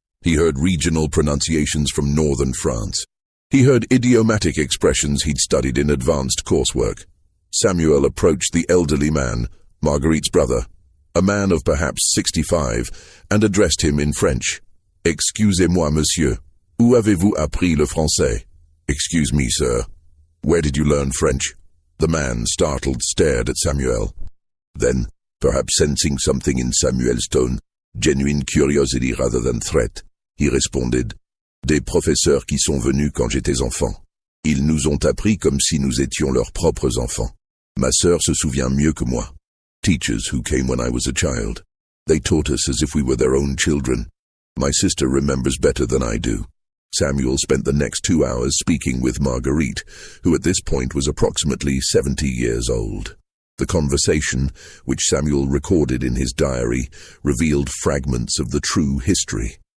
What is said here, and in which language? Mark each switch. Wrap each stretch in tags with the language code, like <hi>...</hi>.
<en>He heard regional pronunciations from northern France. He heard idiomatic expressions he'd studied in advanced coursework. Samuel approached the elderly man, Marguerite's brother, a man of perhaps 65, and addressed him in French.</en> <fr>"Excusez-moi, monsieur. Où avez-vous appris le français?"</fr> <en>"Excuse me, sir. Where did you learn French?" The man, startled, stared at Samuel. Then, perhaps sensing something in Samuel's tone, genuine curiosity rather than threat, he responded,</en> <fr>"Des professeurs qui sont venus quand j'étais enfant. Ils nous ont appris comme si nous étions leurs propres enfants. Ma sœur se souvient mieux que moi.</fr> <en>Teachers who came when I was a child. They taught us as if we were their own children. My sister remembers better than I do." Samuel spent the next 2 hours speaking with Marguerite, who at this point was approximately 70 years old. The conversation, which Samuel recorded in his diary, revealed fragments of the true history.</en>